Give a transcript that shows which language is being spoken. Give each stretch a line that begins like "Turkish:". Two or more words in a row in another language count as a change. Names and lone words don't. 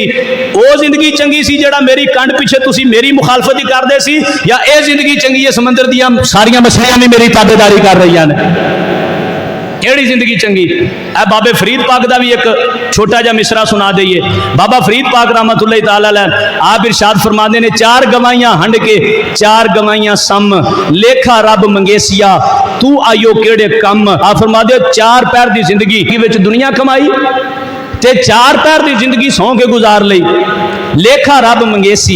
Punjabi: وہ زندگی چنگی سی جیڑا میری کنڈ پچھے تُسی میری مخالفت ہی کردے سی، یا یہ زندگی چنگی ہے سمندر دیاں ساریاں مچھلیاں بھی میری تابعداری کر رہی ہیں? کیڑی زندگی چنگی? ہے بابے فرید پاک کا بھی ایک چھوٹا جا مصرعہ سنا دئیے. بابا فرید پاک
Arabic: رحمة الله تعالى عليه
Punjabi: آپ ارشاد فرماتے نے، چار گوائیاں ہنڈ کے چار گوائیاں سم لیکھا رب منگیسیا تُو آیو کیڑے کم. آپ فرماتے چار پیر کی زندگی وچ دنیا کمائی تے چار پیر کی زندگی سوں کے گزار لئی، لیکھا رب منگیسی.